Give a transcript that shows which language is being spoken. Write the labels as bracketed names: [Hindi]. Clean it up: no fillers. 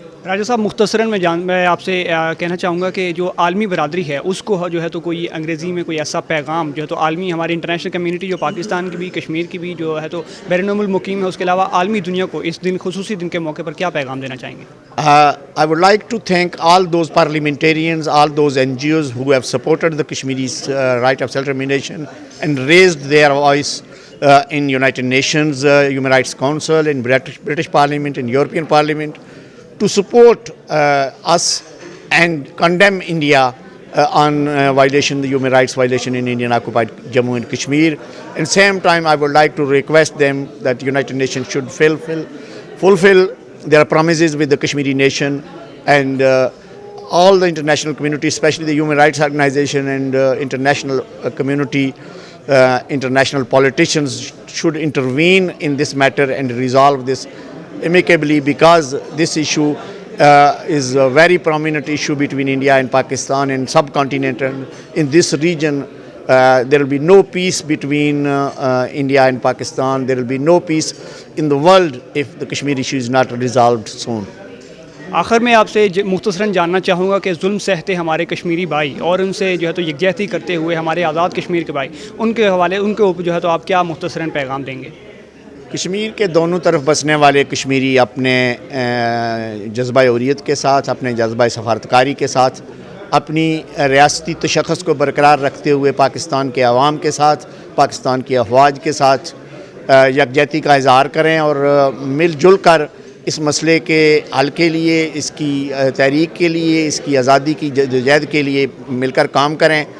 [Urdu] راجہ صاحب، مختصراً میں آپ سے کہنا چاہوں گا کہ جو عالمی برادری ہے اس کو جو ہے تو کوئی انگریزی میں کوئی ایسا پیغام جو ہے تو عالمی، ہماری انٹرنیشنل کمیونٹی جو پاکستان کی بھی، کشمیر کی بھی جو ہے تو بیرون ملک مقیم ہے، اس کے علاوہ عالمی دنیا کو اس دن، خصوصی دن کے موقع پر کیا پیغام دینا چاہیں گے؟ [English] I would like to thank all those parliamentarians, all those NGOs who have supported the Kashmiris' right of self-determination and raised their voice in United Nations Human Rights Council, in British Parliament, in European Parliament, to support us and condemn India on the human rights violation in Indian occupied Jammu and Kashmir. And same time I would like to request them that the United Nations should fulfill their promises with the Kashmiri nation, and all the international community, especially the human rights organization and international community, international politicians should intervene in this matter and resolve this amicably, because this issue is a very prominent issue between India and Pakistan and subcontinent, and in this region there will be no peace between India and Pakistan. There will be no peace in the world if the Kashmir issue is not resolved soon. [Urdu] آخر میں آپ سے مختصراً جاننا چاہوں گا کہ ظلم سہتے ہمارے کشمیری بھائی اور ان سے جو ہے تو یکجہتی کرتے ہوئے ہمارے آزاد کشمیر کے بھائی، ان کے حوالے، ان کے اوپر جو ہے تو آپ کیا مختصراً پیغام دیں گے؟ کشمیر کے دونوں طرف بسنے والے کشمیری اپنے جذبہ حریت کے ساتھ، اپنے جذبہ سفارتکاری کے ساتھ، اپنی ریاستی تشخص کو برقرار رکھتے ہوئے پاکستان کے عوام کے ساتھ، پاکستان کی افواج کے ساتھ یکجہتی کا اظہار کریں اور مل جل کر اس مسئلے کے حل کے لیے، اس کی تحریک کے لیے، اس کی آزادی کی جدوجہد کے لیے مل کر کام کریں.